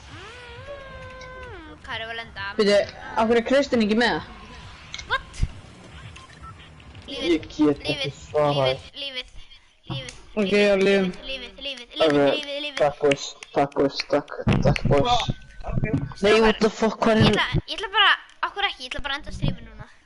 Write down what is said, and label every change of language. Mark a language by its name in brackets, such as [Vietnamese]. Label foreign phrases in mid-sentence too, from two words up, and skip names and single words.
[Icelandic] Hvað er að lenda? Veitu, af hverju er Kristinn ekki með? [English] What? [Icelandic] Ég get ekki svarað. Lífið. Ok, já, lífum. Lífið. Takk, boys. Takk, boys. Ok. Nei, [English] what the fuck, [Icelandic] hvað er Ég ætla bara, okkur ekki, ég ætla bara að enda streamið núna.